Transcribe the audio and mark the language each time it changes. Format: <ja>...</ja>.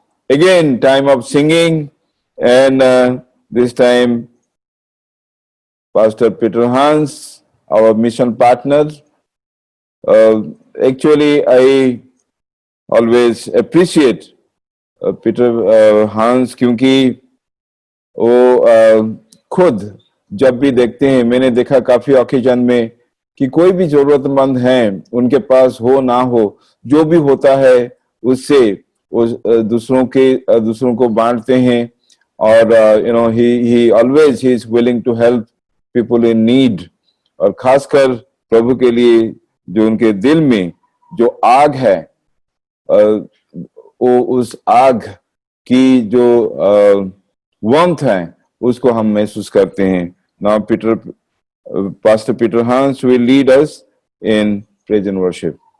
<en>Again, time of singing, and this time Pastor Peter Hans, our mission partner. Actually, I always appreciate Peter Hans</en> <hi>क्योंकि वो खुद जब भी देखते हैं, मैंने देखा काफी ओकेजन में कि कोई भी जरूरतमंद है, उनके पास हो ना हो, जो भी होता है उससे वो दूसरों को बांटते हैं और</hi> <en>he always is willing to help people in need।</en> <hi>और खासकर प्रभु के लिए जो उनके दिल में जो आग है, वो उस आग की जो warmth है उसको हम महसूस करते हैं।</hi> <en>Now Pastor Peter Hans will lead us in praise and worship.</en>